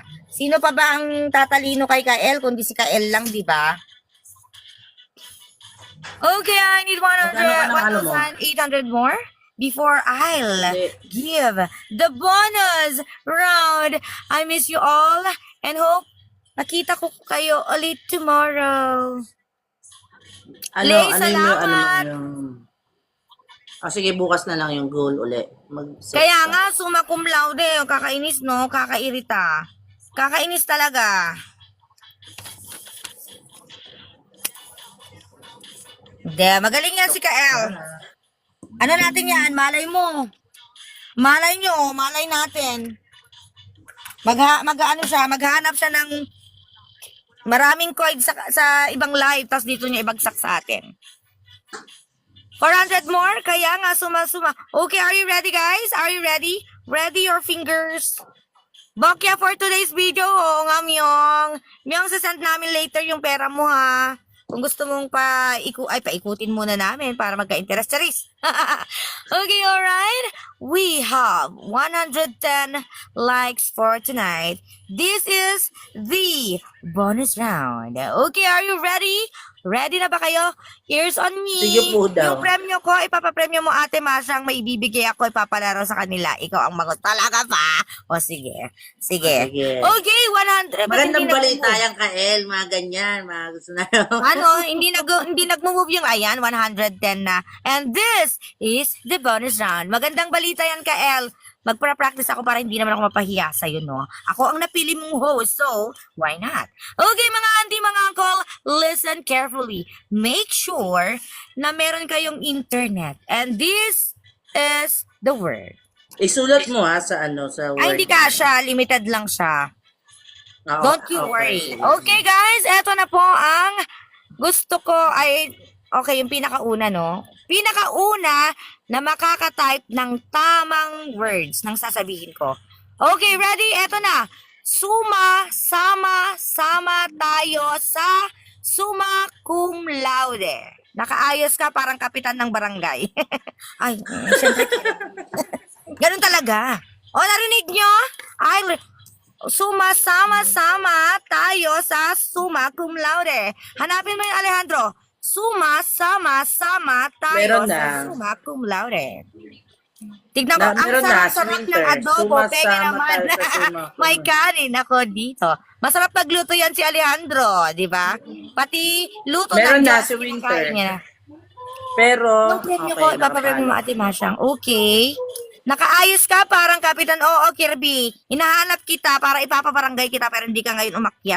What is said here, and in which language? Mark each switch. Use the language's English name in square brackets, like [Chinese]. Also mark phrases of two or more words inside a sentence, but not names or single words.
[Filipino] Sino pa ba ang tatalino kay Kael kundi si Kael lang, di ba? [English] Okay, I need [Filipino] Magkano ka ng ano mo? [English] 1,800 more before I'll [Filipino] Hindi. [English] give the bonus round. I miss you all and hope [Filipino] makita ko kayo ulit [English] tomorrow. [Filipino] Ano, Lay, ano yung, ano mo salamat. yung... sige, bukas na lang yung goal uli. Mag-set Kaya ka. nga, [Latin] summa cum laude. [Filipino] Kakainis, no? Kakairita. Kakainis talaga. Hindi, magaling yan si Kael. Ano natin yan? Malay mo. Malay nyo, malay natin. Mag-ano siya, maghanap siya ng maraming coins sa ibang live, tapos dito niya ibagsak sa atin. 400 more? Kaya nga, suma-suma. [English] Okay, are you ready, guys? Are you ready? Ready your fingers? [Filipino] Bokya [English] for today's video. [Filipino] Oo nga, Myong. Myong, sasend namin later yung pera mo, ha? Kung gusto mong paikutin muna namin para magka-interest. Charis. [English] Okay, alright. We have 110 likes for tonight. This is the bonus round. Okay, are you ready? Ready [Filipino] na ba kayo? [English] Ears on me. [Filipino] Sige po daw. Yung premyo ko, ipapapremyo mo Ate Masyang, may ibibigay ako, ipapalaro sa kanila. Ikaw ang magot. Talaga pa? O sige. Sige. Sige. Okay, 100. Ba't Magandang hindi balita nag-move? yan, Kael. Mga ganyan. Mga gusto na Ano, hindi nag-move yung ayan, 110 na. [English] And this is the bonus round. [Filipino] Magandang balita yan, Kael. Magpa-practice ako para hindi naman ako mapahiya sa'yo, no? Ako ang napili mong host, [English] so why not? Okay, mga auntie, mga uncle, listen carefully. Make sure [Filipino] na meron kayong internet. [English] And this is the word. [Filipino] Isulat mo ha sa ano, sa word. Ay, hindi ka siya. Limited lang siya. Oo, [English] Don't you [Filipino] okay. [English] worry. [Filipino] Okay, guys, eto na po ang gusto ko ay, okay, yung pinakauna, no? Pinakauna na makakatype ng tamang words ng sasabihin ko. Okay, ready? Eto na. Suma, sama tayo sa [Latin] summa cum laude. [Filipino] Nakaayos ka parang kapitan ng barangay. Ay, syempre. Ganun talaga. O, narinig nyo? Ay, sama tayo sa [Latin] summa cum laude. [Filipino] Hanapin mo yung Alejandro. Sama tayo Meron sa na. [Latin] summa cum laude. [Filipino] Tignan mo, ang Meron na, sarap-sarap ng Swinter. adobo. Pwede Sumasama naman. tayo sa [Latin] summa cum [Filipino] May laude. kanin ako dito. Masarap magluto yan si Alejandro, di ba? Pati luto Meron ng na, Diyos, si Winter. kinakain niya na. Pero, Yung premyo ko, ipapapremyo mo nakatalo. Ate Masyang. Okay. Nakaayos ka parang Kapitan. Oo, Kirby. Hinahanap kita para ipapabarangay kita pero hindi ka ngayon umakyat.